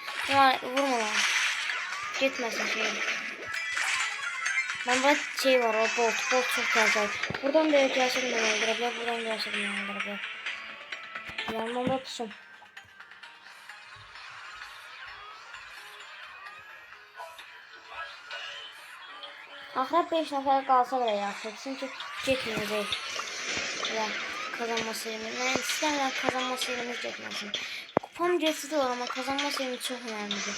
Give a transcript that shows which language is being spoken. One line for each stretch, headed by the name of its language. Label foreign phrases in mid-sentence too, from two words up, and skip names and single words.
Turkish: Vurma lan. Gitmesin şey. Ben burada şey var, o bolt çok güzel. Buradan da gerçekten öldürebilir, buradan gerçekten öldürebilir. Yanımda tutsun.
Azerbaijani: Axıra 5 nəfər qalsa belə yaxşı. Çünki getməyəcək. Ya
Turkish: kazanma serimiz.
Azerbaijani: Mən istəmirəm
Turkish: kazanma serimiz
Azerbaijani: getməsin. Kupam getsə də olur, amma
Turkish: kazanma serimiz
Azerbaijani: çox önəmlidir.